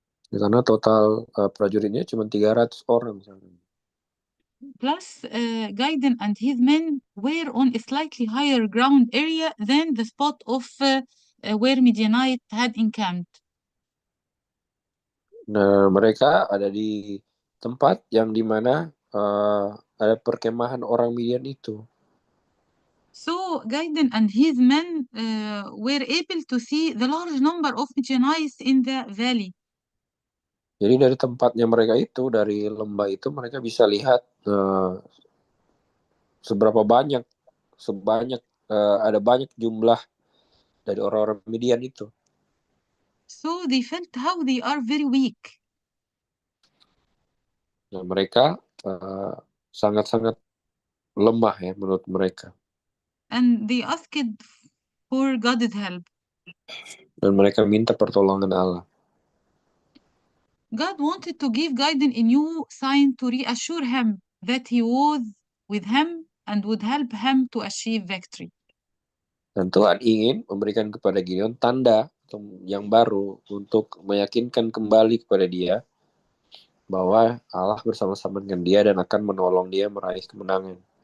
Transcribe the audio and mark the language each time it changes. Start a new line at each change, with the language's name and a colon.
Indonesian: Karena total prajuritnya cuma 300 orang.
English: Plus, Gaiden and his men were on a slightly higher ground area than the spot of where Midianite had encamped.
Indonesian: Nah, mereka ada di tempat yang dimana ada perkemahan orang Midian itu.
English: So Gaiden and his men were able to see the large number of Midianites in the valley.
Indonesian: Jadi dari tempatnya mereka itu, dari lembah itu, mereka bisa lihat sebanyak ada banyak jumlah dari orang-orang Midian itu.
English: So they felt how they are very weak.
Indonesian: Nah, mereka sangat-sangat lemah ya menurut mereka.
English: And they asked for God's help.
Indonesian: Dan mereka minta pertolongan Allah.
English: God wanted to give Gaiden a new sign to reassure him that he was with him and would help him to achieve victory.
Indonesian: Dan Tuhan ingin memberikan kepada Gideon tanda yang baru untuk meyakinkan kembali kepada dia bahwa Allah bersama-sama dengan dia dan akan menolong dia meraih kemenangan.